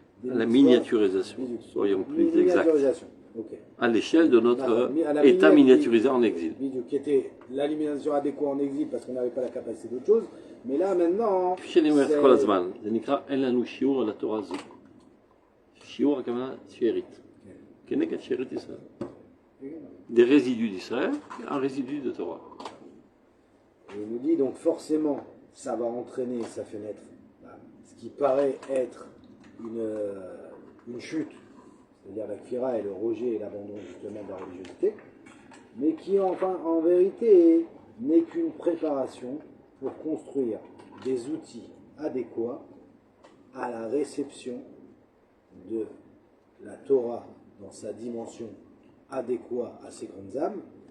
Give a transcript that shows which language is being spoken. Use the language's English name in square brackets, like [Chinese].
[French] À la miniaturisation, soyons plus exacts. Okay. À l'échelle de notre état miniaturisé en exil. Qui était l'alimentation adéquate en exil parce qu'on n'avait pas la capacité d'autre chose. Mais là maintenant. [Hebrew] זה כל הזמן, זה נקרא אין לנו שיעור על התורה הזו. שיעור הכוונה שארית. כנגד שארית ישראל. [French] Des résidus d'Israël, un résidu de Torah. Et il nous dit donc forcément, ça va entraîner, ça fait naître ce qui paraît être une chute, c'est-à-dire la kfira et le rejet et l'abandon justement de la religiosité, mais qui enfin en vérité n'est qu'une préparation pour construire des outils adéquats à la réception de la Torah dans sa dimension adéquate à ces grandes âmes.